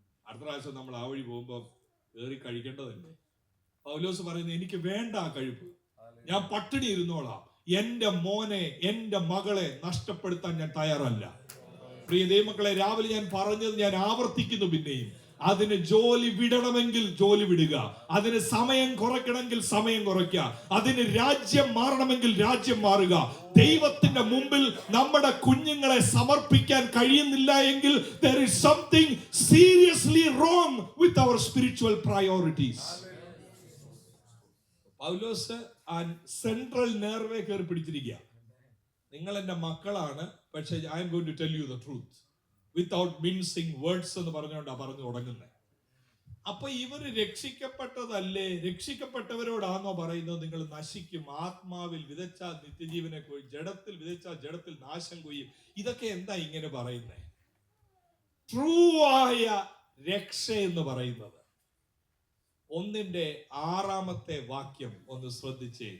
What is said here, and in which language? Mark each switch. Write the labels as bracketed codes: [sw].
[ml] അടുത്ത പ്രാവശ്യം നമ്മൾ ആ വഴി പോകുമ്പോ കയറി കഴിക്കേണ്ടതല്ലേ. പൗലോസ് പറയുന്നത്, എനിക്ക് വേണ്ട ആ കഴിപ്പ്, ഞാൻ പട്ടിണി ഇരുന്നോളാം, എന്റെ മോനെ എന്റെ മകളെ നഷ്ടപ്പെടുത്താൻ ഞാൻ തയ്യാറല്ല. പ്രിയ ദൈവമക്കളെ, രാവിലെ ഞാൻ പറഞ്ഞത് ഞാൻ ആവർത്തിക്കുന്നു പിന്നെയും. അതിന് ജോലി വിടണമെങ്കിൽ ജോലി വിടുക, അതിന് സമയം കുറയ്ക്കണമെങ്കിൽ സമയം കുറയ്ക്കുക, അതിന് രാജ്യം മാറണമെങ്കിൽ രാജ്യം മാറുക. ദൈവത്തിന്റെ മുമ്പിൽ നമ്മുടെ കുഞ്ഞുങ്ങളെ സമർപ്പിക്കാൻ കഴിയുന്നില്ല എങ്കിൽ [en] there is something seriously wrong with our spiritual priorities. [ml] പൗലോസ് ആ സെൻട്രൽ നെർവേ കയറി പിടിച്ചിരിക്കുക. നിങ്ങൾ എന്റെ മക്കളാണ്, പക്ഷെ [en] I am going to tell you the truth without mincing words [ml] എന്ന് പറഞ്ഞുകൊണ്ടാ പറഞ്ഞു തുടങ്ങുന്നത്. അപ്പൊ ഇവര് രക്ഷിക്കപ്പെട്ടതല്ലേ? രക്ഷിക്കപ്പെട്ടവരോടാണോ പറയുന്നത് നിങ്ങൾ നശിക്കും, ആത്മാവിൽ വിതച്ചാൽ നിത്യജീവനെ കൊയ്യും, ജഡത്തിൽ വിതച്ചാൽ ജഡത്തിൽ നാശം കൊയ്യും? ഇതൊക്കെ എന്താ ഇങ്ങനെ പറയുന്നത്? ട്രൂ ആയ രക്ഷ എന്ന് പറയുന്നത് 1:6 വാക്യം ഒന്ന് ശ്രദ്ധിച്ചേ.